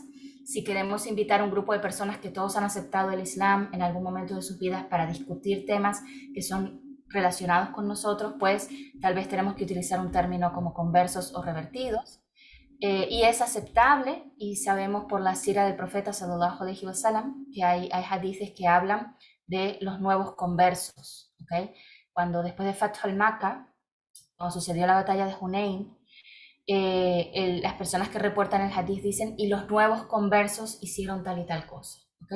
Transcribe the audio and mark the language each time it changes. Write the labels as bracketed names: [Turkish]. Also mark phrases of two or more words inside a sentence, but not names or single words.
[Spanish] Si queremos invitar a un grupo de personas que todos han aceptado el Islam en algún momento de sus vidas para discutir temas que son relacionados con nosotros, pues tal vez tenemos que utilizar un término como conversos o revertidos. Y es aceptable, y sabemos por la sira del profeta [Arabic] صلى الله عليه وسلم [Spanish] que hay hadices que hablan de los nuevos conversos, ¿okay? Cuando después de Fath al-Makkah, cuando sucedió la batalla de Hunayn, las personas que reportan el hadith dicen, y los nuevos conversos hicieron tal y tal cosa, ¿okay?